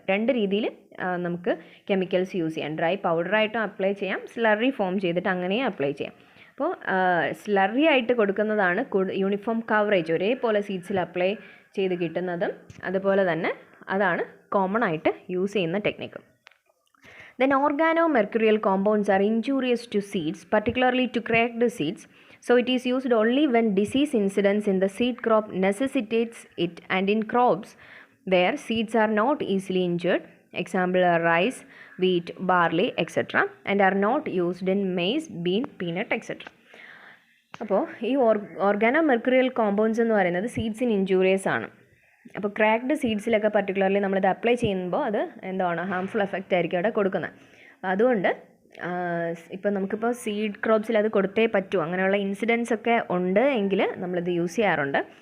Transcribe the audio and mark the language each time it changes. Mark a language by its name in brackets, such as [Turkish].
[Malayalam] 2 രീതിയിൽ നമുക്ക് chemicals use ചെയ്യാം. ഡ്രൈ പൗഡറായിട്ടും അപ്ലൈ ചെയ്യാം, സ്ലറി ഫോം ചെയ്തിട്ട് അങ്ങനെയും അപ്ലൈ ചെയ്യാം. അപ്പോൾ സ്ലറി ആയിട്ട് കൊടുക്കുന്നതാണ് യൂണിഫോം കവറേജ്, ഒരേപോലെ സീഡ്സിൽ അപ്ലൈ ചെയ്ത് കിട്ടുന്നതും അതുപോലെ തന്നെ അതാണ് കോമൺ ആയിട്ട് യൂസ് ചെയ്യുന്ന technique. [English] Then organomercurial compounds are injurious to seeds, particularly to cracked seeds. So it is used only when disease incidence in the seed crop necessitates it, and in crops where seeds are not easily injured, example are rice, wheat, barley, etc., and are not used in maize, bean, peanut, etc. [Malayalam] അപ്പോൾ ഈ ഓർഗാനോമെർക്കുറിയൽ compounds എന്ന് പറയുന്നത് സീഡ്സിന് injurious ആണ്. അപ്പോൾ cracked സീഡ്സിലൊക്കെ particularly നമ്മളിത് apply ചെയ്യുമ്പോൾ അത് എന്താണ് ഹാംഫുൾ എഫക്റ്റ് ആയിരിക്കും അവിടെ കൊടുക്കുന്നത്. അതുകൊണ്ട് ഇപ്പോൾ നമുക്കിപ്പോൾ സീഡ് ക്രോപ്സിൽ അത് കൊടുത്തേ പറ്റൂ, അങ്ങനെയുള്ള ഇൻസിഡൻസ് ഒക്കെ ഉണ്ട് എങ്കിൽ നമ്മളിത് യൂസ് ചെയ്യാറുണ്ട്.